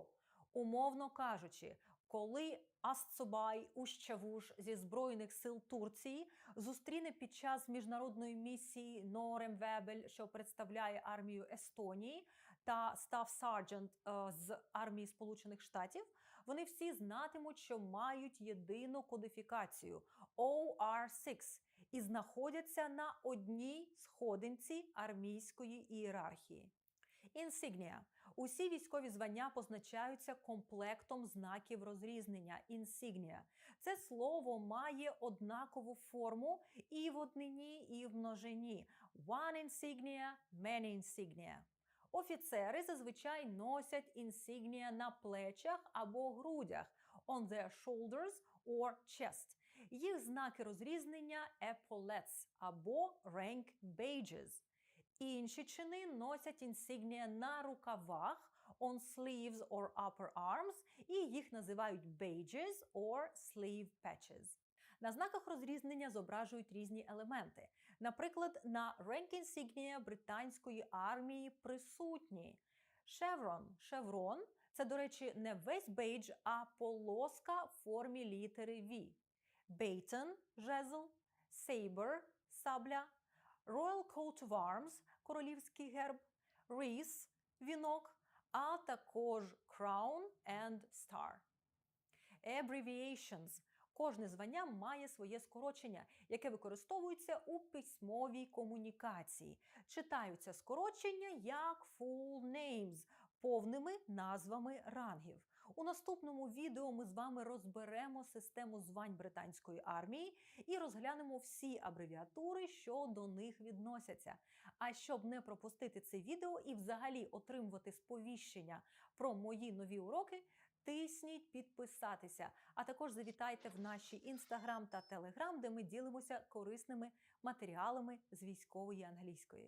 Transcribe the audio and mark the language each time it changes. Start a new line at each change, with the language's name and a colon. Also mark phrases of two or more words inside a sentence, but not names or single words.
Ukrainian: Умовно кажучи, коли Астсубай Ущавуш зі Збройних сил Турції зустріне під час міжнародної місії Норемвебель, що представляє армію Естонії, та
English: Staff Sergeant
Ukrainian: з армії Сполучених Штатів, вони всі знатимуть, що мають єдину кодифікацію OR6 і знаходяться на одній сходинці армійської ієрархії. Інсігнія. Усі військові звання позначаються комплектом знаків розрізнення – інсігнія. Це слово має однакову форму і в однині, і в множині.
English: One insignia, many insignia.
Ukrainian: Офіцери зазвичай носять інсігнія на плечах або грудях –
English: on their shoulders or chest.
Ukrainian: Їх знаки розрізнення – epaulets або
English: rank badges.
Ukrainian: Інші чини носять інсігнія на рукавах
English: on sleeves or upper arms
Ukrainian: і їх називають
English: badges or sleeve patches.
Ukrainian: На знаках розрізнення зображують різні елементи. Наприклад, на
English: rank insignia
Ukrainian: британської армії присутні шеврон – це, до речі, не весь бейдж, а полоска в формі літери V. Baton – жезл, saber – сабля,
English: Royal Coat of Arms –
Ukrainian: королівський герб, wreath – вінок, а також
English: crown and star. Abbreviations –
Ukrainian: кожне звання має своє скорочення, яке використовується у письмовій комунікації. Читаються скорочення як
English: full names –
Ukrainian: повними назвами рангів. У наступному відео ми з вами розберемо систему звань британської армії і розглянемо всі абревіатури, що до них відносяться. А щоб не пропустити це відео і взагалі отримувати сповіщення про мої нові уроки, тисніть підписатися, а також завітайте в наші Інстаграм та Телеграм, де ми ділимося корисними матеріалами з військової англійської.